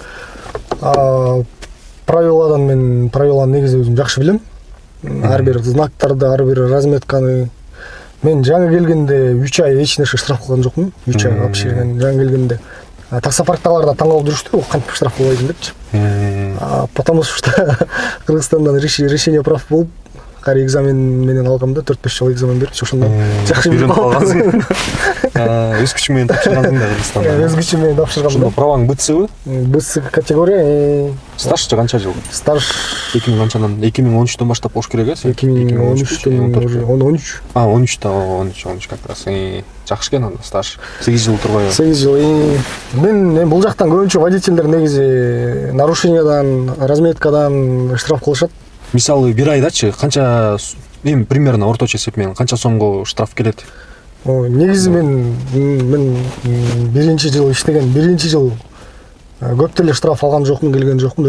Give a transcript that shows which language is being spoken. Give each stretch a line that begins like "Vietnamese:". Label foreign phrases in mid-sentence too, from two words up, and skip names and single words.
Kyrgyz: Правиланы негизи өзүм жакшы билем. Ар бир знактарды, ар бир разметканы. Мен жаңы келгенде 3 ай эч нерсе штраф кылган жокмун. 3 ай вообще жаңы келгенде. Таксопарктагылар да таң калып жүрүштү, кантип штраф кылбайсың депчи.
Russian: Потому что
Kyrgyz: Кыргызстандан
Russian: решение прав
Kyrgyz: болуп, кайра экзамен менен алгам да, 4-5 жол экзамен берип, ошондо жакшы билип калгансың. Өз күчүң менен тапшыргансың да Кыргызстанда. Өз күчүм менен тапшыргам. Ошондо праваң БЦбы? БЦ категория. Стаж канча жыл? Стаж 2013төн баштап болуш керек э? 2013төн уже 13.
Russian: 13 как раз.
Kyrgyz: Жакшы экен анда стаж. 8 жыл турбайбы? 8 жыл. Мен бул жактан көбүнчө водительдер негизи нарушениядан, разметкадан штраф кылышат. Мисалы бир айдачы канча примерно орточо эсеп менен канча сомго штраф келет? Негизи мен биринчи жыл иштеген, биринчи жыл көп деле штраф алган жокмун, келген жокмун.